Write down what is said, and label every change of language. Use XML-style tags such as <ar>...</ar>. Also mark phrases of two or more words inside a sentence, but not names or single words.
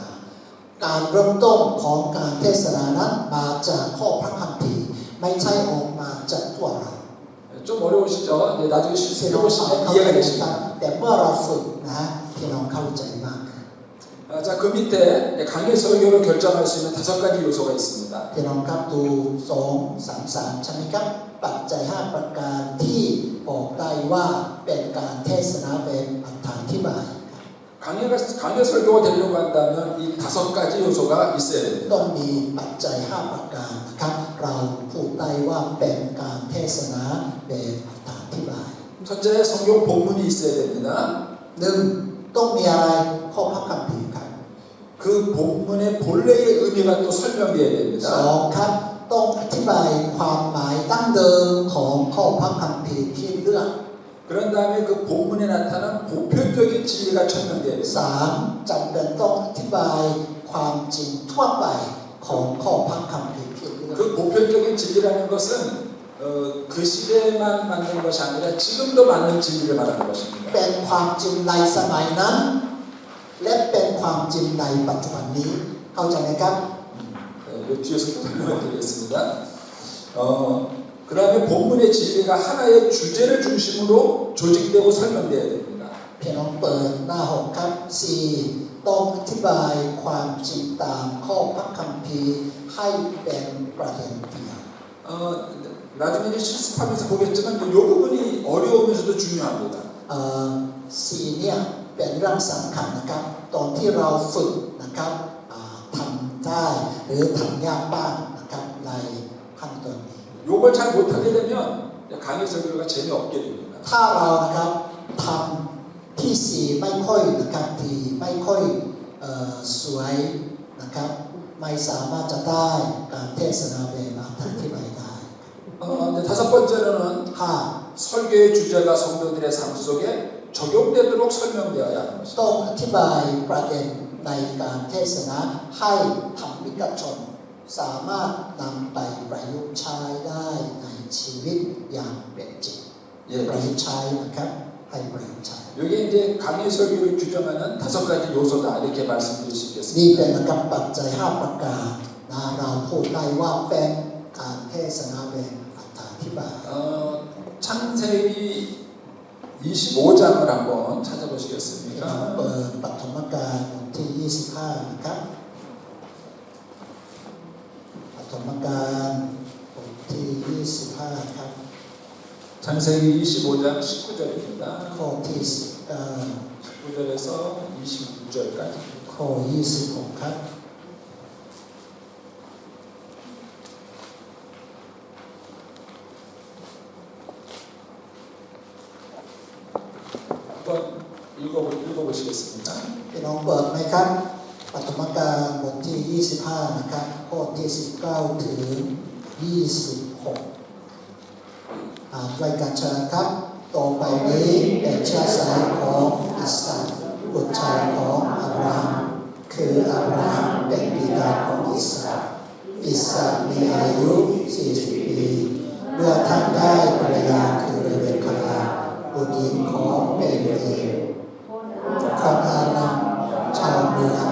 <th>การเริ่มต้นของการเทศนานั้นมาจากข้อพระคัมภีร์ไม่ใช่ออกมาจากตัวเรา</th> <ko>좀 어려우시죠? 나중에</ko> <th>พี่</th> <ko>실습해</ko> <th>น้องเข้า</th> <ko>보시면</ko> <th>ใจ</th> <ko>이해가</ko> <th>ครับ</th> <ko>되십니다.</ko> <th>แต่เมื่อเราฝึกนะพี่น้องเข้าใจมากขึ้น</th> <ko>자, 그 밑에 강의 설교를 결정할 수 있는 5가지 요소가 있습니다.</ko> <th>พี่น้องครับดู2-3-3ใช่ไหมครับปัจจัย5ประการที่บอกได้ว่าเป็นการเทศนาแบบอธิบาย</th> <ko>강의 설교가 되려고 한다면 이 5가지 요소가 있어야 됩니다.</ko> <th>ต้องมีปัจจัย5ประการนะครับเราพูดได้ว่าเป็นการเทศนาแบบอธิบาย</th> <ko>첫째, 성경 본문이 있어야 됩니다.</ko> <th>1 ต้องมีอะไรข้อพระคัมภีร์ครับ</th> <ko>그 본문의 본래의 의미가 또 설명되어야</ko> <th>ส</th> <ko>됩니다.</ko> <th>องครับต้องอธิบายความหมายดั้งเดิมของข้อพระคัมภีร์ที่เลือก</th> <ko>그런 다음에 그 본문에 나타난 보편적인 진리가 천명되어야 됩니다.</ko> <th>สามจำเป็นต้องอธิบายความจริงทั่วไปของข้อพระคัมภีร์ที่เลือก</th> <ko>그 보편적인 진리라는 것은 그 시대에만 맞는 것이 아니라 지금도 맞는 진리를 말하는 것입니다.</ko> <th>เป็นความจริงในสมัยนั้นและเป็นความจริงในปัจจุบันนี้เข้าใจไหมครับ</th> <ko>이 뒤에서 또 설명을 드리겠습니다. 그 다음에 본문의 진리가 하나의 주제를 중심으로 조직되고 설명되어야 됩니다.</ko> <th>พี่น้องเปิดหน้า6ครับ 4ต้องอธิบายความจริงตามข้อพระคัมภีร์ให้เป็นประเด็นเดียว</th> <ko>나중에 이제 실습하면서 보겠지만 이 부분이 어려우면서도 중요합니다.</ko> <th>4 เนี่ยเป็นเรื่องสำคัญนะครับตอนที่เราฝึกนะครับทำได้หรือทำยากบ้างนะครับในขั้นตอนนี้</th> <ko>이걸 잘 못하게 되면 강의 설교가 재미없게 됩니다.</ko> <th>ถ้าเรานะครับทำที่4ไม่ค่อยนะครับที่ไม่ค่อยสวยนะครับไม่สามารถจะได้การเทศนาแบบอธิบายได้</th> <ko>이제 5번째로는</ko> <th>5</th> <ko>설교의 주제가 성도들의 삶 속에 적용되도록 설명되어야 하는 것입니다.</ko> <th>ต้องอธิบายประเด็นในการเทศนาให้ธรรมิกชนสามารถนำไปประยุกต์ใช้ได้ในชีวิตอย่างเป็นจริง ประยุกต์ใช้นะครับให้ประยุกต์ใช้</th> <ko>이게 이제 강의 설교를 규정하는 5가지 요소다 이렇게 말씀드릴 수</ko> <th>นี่</th> <ko>있겠습니다.</ko> <th>เป็นนะครับปัจจัย5ประการนะเราพูดได้ว่าเป็นการเทศนาแบบอธิบาย</th> <ko>창세기 25장을 한번</ko> <th>เรา</th> <ko>찾아보시겠습니까?</ko> <th>เปิดปฐมกาลบทที่ 25 นะครับปฐมกาลบทที่ 25 ครับ</th> <ko>창세기 25장 19절입니다.</ko> <th>ข้อที่</th> <ko>19절에서 26절까지.</ko> <th>ข้อ 26 ครับ</th> <ko>한번 읽어보시겠습니다.</ko> <th>พี่น้องเปิดไหมครับปฐมกาลบทที่ 25 นะครับข้อที่ 19 ถึง 26 อ่านด้วยกันเชิญครับ ต่อไปนี้เป็นเชื้อสายของอิสราบุตรชายของอับราฮัมคืออับราฮัมเป็นบิดาของอิสราอิสรามีอายุ40 ปีเมื่อท่านได้ภรรยาคือเรเบคาบุตรหญิงของเบเรคนอารัมชาวเมือง</th>